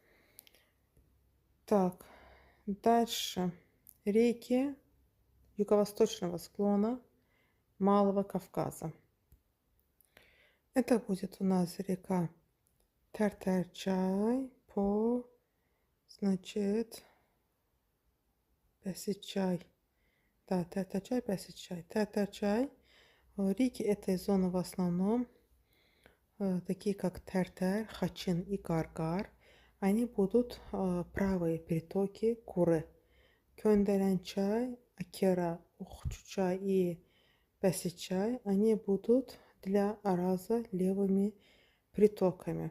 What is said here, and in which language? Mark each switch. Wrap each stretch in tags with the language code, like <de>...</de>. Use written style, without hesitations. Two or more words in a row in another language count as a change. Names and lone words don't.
<ru>Так, дальше. Реки юго-восточного склона Малого Кавказа. Это будет у нас река Тартар-чай по, значит, Бесид-чай. Да, Тартар-чай, Бесид-чай. Тартар-чай. Реки этой зоны в основном, такие как Тартар, Хачин и Гаргар, они будут правые притоки Куры. Кёндерен-чай, Акера, Ухчу-чай и Бесид-чай, они будут для Араза левыми притоками.</ru>